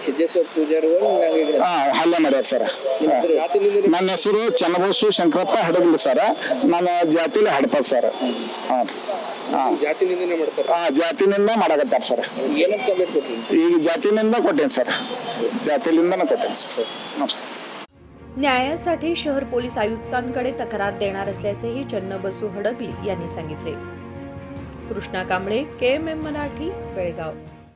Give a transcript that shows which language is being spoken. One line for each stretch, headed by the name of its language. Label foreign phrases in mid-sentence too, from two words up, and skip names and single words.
Kannada: ಹಲ್ಲೆ ಮಾಡ್ಯಾರ ಸರ್। ನನ್ನ ಹೆಸರು ಚನ್ನಬಸು ಶಂಕರಪ್ಪ ಹಡಗಲಿ ಸರ್, ನನ್ನ ಜಾತಿಲಿ ಹಡಪ ಸರ್। ಜಾತಿನಿಂದ ಮಾಡಕತ್ತಾರ ಸರ್। ಈಗ ಜಾತಿನಿಂದ ಕೊಟ್ಟೇನಿ ಸರ್, जातीलिंदा ಕೊಟ್ಟೇನಿ सर। नमस्ते।
Marathi: न्यायासाठी शहर पोलीस आयुक्तांकडे तक्रार देणार असल्याचेही चन्नबसू हडगली यांनी सांगितले। कृष्णा कांबळे, KMM मराठी, बेळगाव।